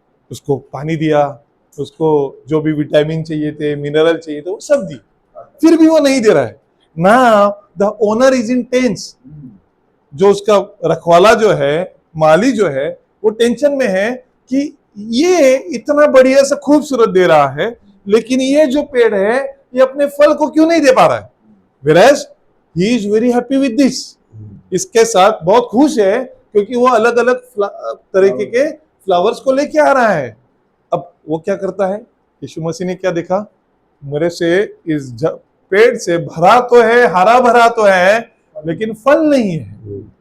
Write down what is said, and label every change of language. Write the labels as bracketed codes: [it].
[hi] उसको पानी दिया, उसको जो भी विटामिन चाहिए थे, मिनरल चाहिए थे, वो सब दी, फिर भी वो नहीं दे रहा है। [en] Now the owner is in tense. [hi] जो उसका रखवाला जो है, माली जो है, वो टेंशन में है कि ये इतना बढ़िया से खूबसूरत दे रहा है, लेकिन ये जो पेड़ है ये अपने फल को क्यों नहीं दे पा रहा है। [en] Whereas he is very happy with this। [hi] इसके साथ बहुत खुश है क्योंकि वो अलग अलग तरीके के फ्लावर्स को लेके आ रहा है। अब वो क्या करता है, यीशु मसीह ने क्या देखा, मेरे से इस पेड़ से भरा तो है, हरा भरा तो है, लेकिन फल नहीं है।